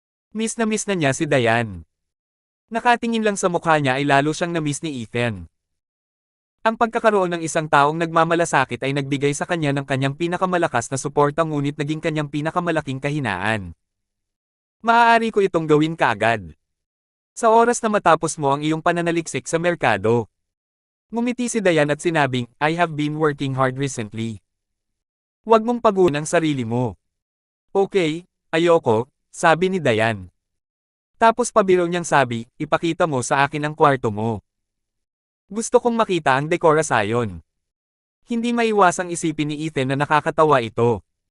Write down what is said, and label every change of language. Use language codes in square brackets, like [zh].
[tl] Miss na niya si Diane. Nakatingin lang sa mukha niya ay lalo siyang na-miss ni Ethan. Ang pagkakaroon ng isang taong nagmamalasakit ay nagbigay sa kanya ng kanyang pinakamalakas na suporta ngunit naging kanyang pinakamalaking kahinaan. Maaari ko itong gawin kaagad. Sa oras na matapos mo ang iyong pananaliksik sa merkado. Ngumiti si Diane at sinabing, [en] I have been working hard recently. [tl] Huwag mong pagunan ang sarili mo. Okay, ayoko, sabi ni Diane. Tapos pabiro niyang sabi, ipakita mo sa akin ang kwarto mo. Gusto kong makita ang dekorasyon. Hindi maiwasang isipin ni Ethan na nakakatawa ito.